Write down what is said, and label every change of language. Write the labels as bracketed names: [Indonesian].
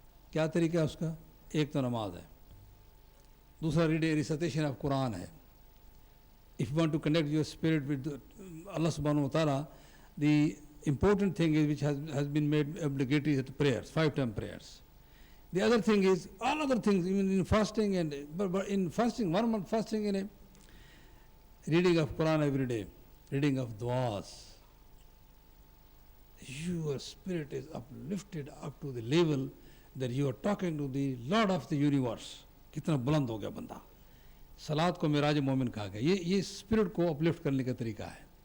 [Urdu] کیا طریقہ ہے اس کا؟ ایک تو نماز ہے, دوسرا ریسائٹیشن آف قرآن ہے. [English] If you want to connect your spirit with Allah subhanahu wa ta'ala, the important thing is which has been made obligatory is prayers, 5-time prayers. The other thing is, all other things, even in fasting, but in fasting, 1 month fasting, in a reading of Quran every day, reading of du'as, your spirit is uplifted up to the level that you are talking to the Lord of the universe. [Urdu] کتنا بلند ہو گیا بندہ. صلات کو معراج مومن کہا گیا. یہ spirit کو اپلفٹ کرنے کا طریقہ ہے.